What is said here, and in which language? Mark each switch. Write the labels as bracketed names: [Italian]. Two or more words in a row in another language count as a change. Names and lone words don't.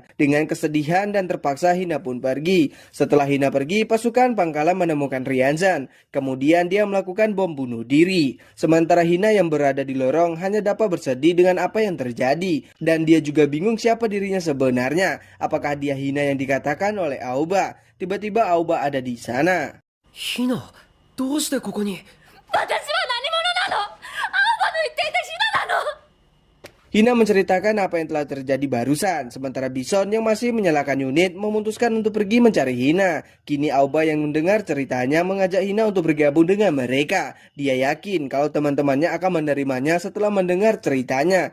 [Indonesian] Dengan kesedihan dan terpaksa Hina pun pergi. Setelah Hina pergi, pasukan pangkalan menemukan Rianzan. Kemudian dia melakukan bom bunuh diri. Sementara Hina yang berada di lorong hanya dapat bersedih dengan apa yang terjadi. Dan dia juga bingung siapa dirinya sebenarnya. Apakah dia Hina yang dikatakan oleh Aoba? Tiba-tiba Aoba ada di sana. [Japanese] ヒナ、どうしてここに？私は何者なの？青葉の言っていたヒナなの？ [Indonesian] Hina menceritakan apa yang telah terjadi barusan, sementara Bison yang masih menyalakan unit memutuskan untuk pergi mencari Hina. Kini Aoba yang mendengar ceritanya mengajak Hina untuk bergabung dengan mereka. Dia yakin kalau teman-temannya akan menerimanya setelah mendengar ceritanya.